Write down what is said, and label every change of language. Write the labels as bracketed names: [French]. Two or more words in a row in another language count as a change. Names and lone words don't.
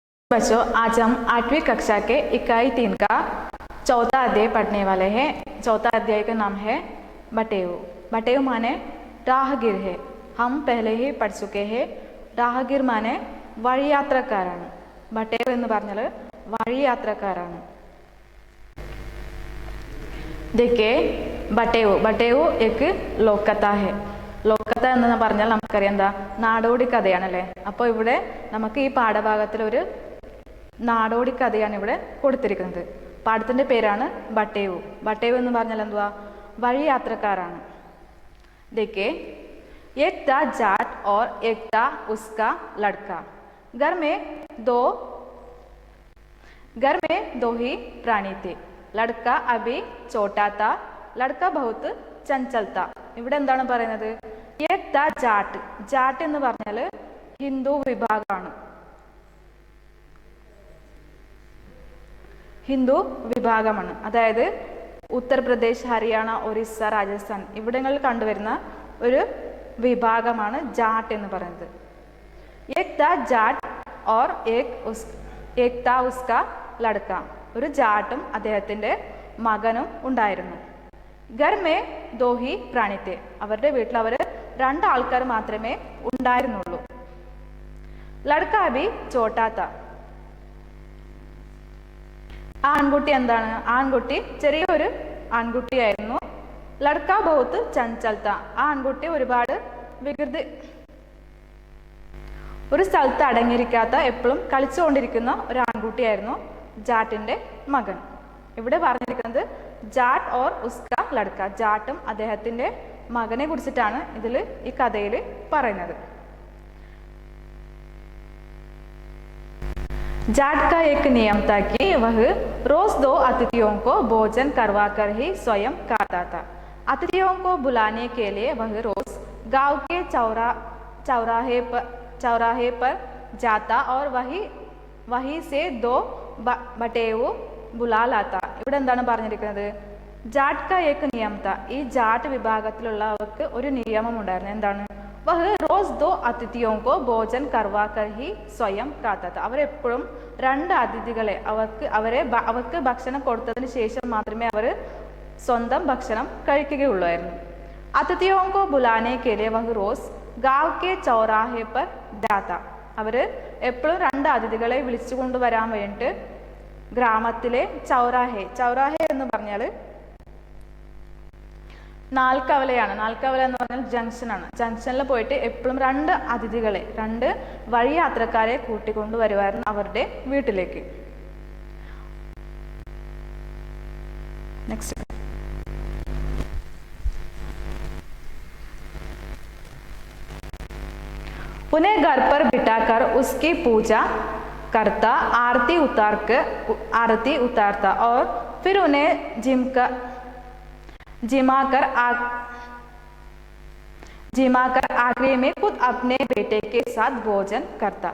[Hindi] बच्चों, आज हम 8वीं कक्षा के इकाई 3 का चौथा अध्याय पढ़ने वाले हैं। चौथा अध्याय का नाम है बटेव। बटेव माने राहगीर है। हम पहले ही पढ़ चुके हैं। [Malayalam] രാഹഗീർ മാനെ വഴിയാത്രക്കാരാണ്. ബട്ടേവ് എന്ന് പറഞ്ഞാൽ വഴിയാത്രക്കാരാണ്. [Hindi] देखिए बटेव एक लोककथा है. [Malayalam] ലോക്കത്ത എന്ന് പറഞ്ഞാൽ നമുക്കറിയാം എന്താ, നാടോടി കഥയാണല്ലേ. അപ്പോൾ ഇവിടെ നമുക്ക് ഈ പാഠഭാഗത്തിൽ ഒരു നാടോടി കഥയാണ് ഇവിടെ കൊടുത്തിരിക്കുന്നത്. പാഠത്തിൻ്റെ പേരാണ് ബട്ടേവ്. ബട്ടേവ് എന്ന് പറഞ്ഞാൽ എന്തുവാ, വഴിയാത്രക്കാരാണ്. [Hindi] देखिए एक था जाट और एक था उसका लड़का. घर में दो ही प्राणी थे. लड़का अभी छोटा था, लड़का बहुत चंचल था. [Malayalam] ഇവിടെ എന്താണ് പറയുന്നത്, [Hindi] एक था जाट. [Malayalam] ജാട്ട് എന്ന് പറഞ്ഞാൽ ഹിന്ദു വിഭാഗമാണ്. ഹിന്ദു വിഭാഗമാണ്, അതായത് ഉത്തർപ്രദേശ്, ഹരിയാന, ഒറീസ, രാജസ്ഥാൻ ഇവിടങ്ങളിൽ കണ്ടുവരുന്ന ഒരു വിഭാഗമാണ് ജാട്ട് എന്ന് പറയുന്നത്. [Hindi] एक था जाट और एक था उसका लड़का. [Malayalam] ഒരു ജാട്ടും അദ്ദേഹത്തിൻ്റെ മകനും ഉണ്ടായിരുന്നു. [Hindi] घर में दो ही प्राणी थे. [Malayalam] അവരുടെ വീട്ടിൽ അവർ രണ്ട് ആൾക്കാർ മാത്രമേ ഉണ്ടായിരുന്നുള്ളൂ. [Hindi] लड़का अभी छोटा था. [Malayalam] ആൺകുട്ടി എന്താണ്, ആൺകുട്ടി ചെറിയൊരു ആൺകുട്ടിയായിരുന്നു. [Hindi] लड़का बहुत चंचल था. [Malayalam] ആ ആൺകുട്ടി ഒരുപാട് വികൃതി, ഒരു സ്ഥലത്ത് അടങ്ങിയിരിക്കാത്ത, എപ്പോഴും കളിച്ചുകൊണ്ടിരിക്കുന്ന ഒരു ആൺകുട്ടിയായിരുന്നു ജാട്ടിന്റെ മകൻ. ഇവിടെ പറഞ്ഞിരിക്കുന്നത് [Hindi] जाट और उसका लड़का, [Malayalam] ജാട്ടും അദ്ദേഹത്തിന്റെ മകനെ കുറിച്ചിട്ടാണ് ഇതിൽ ഈ കഥയിൽ പറയുന്നത്. [Hindi] जाट का एक नियम था कि वह रोज दो अतिथियों को भोजन करवाकर ही स्वयं खाता था. अतिथियों को बुलाने के लिए वह रोज गांव के चौराहे पर जाता और वहीं से दो बटेव बुला लाता. [Malayalam] ഇവിടെ എന്താണ് പറഞ്ഞിരിക്കുന്നത്, [Hindi] जाट का एक नियम था. [Malayalam] ഈ ജാട്ട് വിഭാഗത്തിലുള്ളവർക്ക് ഒരു നിയമം ഉണ്ടായിരുന്നു. എന്താണ്, [Hindi] वह रोज दो अतिथियों को भोजन करवा कर ही स्वयं खाता था. [Malayalam] അവരെപ്പോഴും രണ്ട് അതിഥികളെ അവർക്ക് ഭക്ഷണം കൊടുത്തതിന് ശേഷം മാത്രമേ അവർ സ്വന്തം ഭക്ഷണം കഴിക്കുകയുള്ളായിരുന്നു. [Hindi] अतिथियों को बुलाने के लिए वह रोज गांव के चौराहे पर जाता. [Malayalam] അവർ എപ്പോഴും രണ്ട് അതിഥികളെ വിളിച്ചു കൊണ്ടുവരാൻ വേണ്ടിയിട്ട് ഗ്രാമത്തിലെ ചൗറാഹെ എന്ന് പറഞ്ഞാൽ നാൽക്കവലയാണ്. നാൽക്കവല എന്ന് പറഞ്ഞാൽ ജംഗ്ഷനാണ്. ജംഗ്ഷനിൽ പോയിട്ട് എപ്പോഴും രണ്ട് അതിഥികളെ, രണ്ട് വഴിയാത്രക്കാരെ കൂട്ടിക്കൊണ്ടു വരുമായിരുന്നു അവരുടെ വീട്ടിലേക്ക്. നെക്സ്റ്റ്, [Hindi] उन्हें घर पर बिठाकर उसकी पूजा करता, आरती उतारता और फिर उन्हें जिमाकर आखिरी में खुद अपने बेटे के साथ भोजन करता.